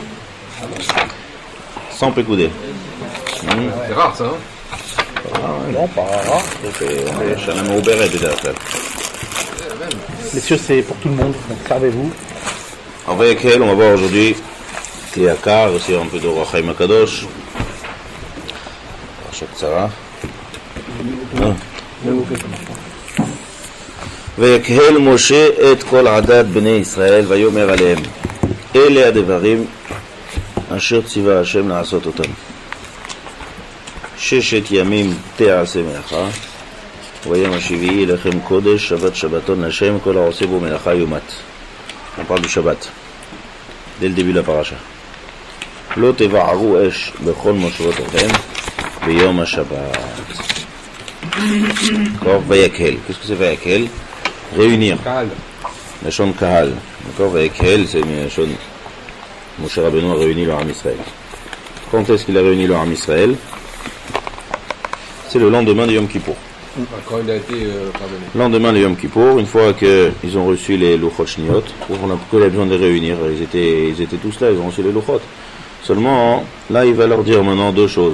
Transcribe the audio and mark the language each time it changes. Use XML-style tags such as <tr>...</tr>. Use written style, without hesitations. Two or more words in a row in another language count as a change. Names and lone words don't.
<fr>Sans pécoudé. C'est rare ça, hein? Non, pas rare. C'est</fr> <he>שנה מעוברת</he> <fr>déjà. Messieurs, c'est pour tout le monde, donc servez-vous. En Vayakhel, on va voir aujourd'hui Yakar, aussi un peu de</fr> <he>חיים הקדוש.</he> <fr>Parashat Tzara.</fr> <he>ויקהל משה את כל עדת בני ישראל ויאמר עליהם אלה הדברים אשר ציווה השם לעשות אותם 6 ימים תעשה מלאכה ויום השביעי לכם קודש שבת שבתון לשם כל העושה בו מלאכה יומת.</he> <fr>On parle du Shabbat dès le début de la paracha.</fr> <he>לא תבערו אש בכל מושבותיכם ביום השבת.</he> <fr>D'accord, Vayakhel. Qu'est-ce que c'est Vayakhel? Réunir. Kahal.</fr> <he>לשון קהל.</he> <fr>D'accord, Vayakhel, c'est Lashon. Moshe Rabbeinu a réuni le</fr> <he>עם ישראל.</he> <fr>Quand est-ce qu'il a réuni le</fr> <he>עם ישראל?</he> <fr>C'est le lendemain de Yom Kippour. Quand il a été pardonné. Lendemain de Yom Kippour, une fois qu'ils ont reçu les</fr> <he>לוחות שניות,</he> <fr>on a que besoin de les réunir. Ils étaient tous là, ils ont reçu les Luchot. Seulement, là, il va leur dire maintenant deux choses.</fr>